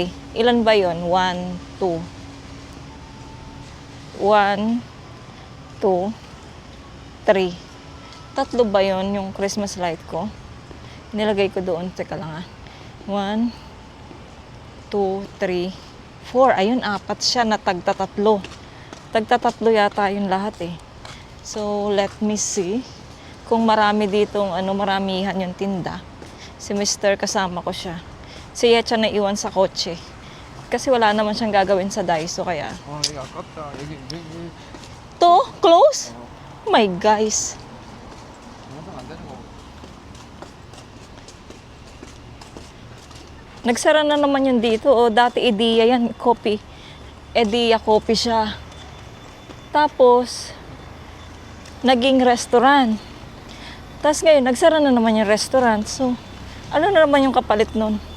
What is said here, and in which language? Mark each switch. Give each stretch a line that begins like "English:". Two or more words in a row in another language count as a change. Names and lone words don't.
Filipino: Ilan ba yon? 1, 2. 1, 2, 3. Tatlo ba yon yung Christmas light ko? Nilagay ko doon. Teka lang 1, 2, 3, 4. Ayun, 4 siya na tagtatatlo. Tagtatatlo yata yung lahat eh.
English: So, let me see.
Filipino: Kung marami ditong, maramihan yung tinda. Si Mr. kasama ko siya. Si Yecha na iwan sa kotse. Kasi wala naman siyang gagawin sa Daiso kaya.
Korean: 이게 아깝다. 여기
English: To? Close? Oh my guys.
Korean: 영상 안 되는 거.
Filipino: Nagsara na naman yun dito. O, dati Ediya yan. Coffee. Ediya coffee siya. Tapos, naging restaurant. Tapos ngayon, nagsara na naman yung restaurant. So, ano na naman yung kapalit nun?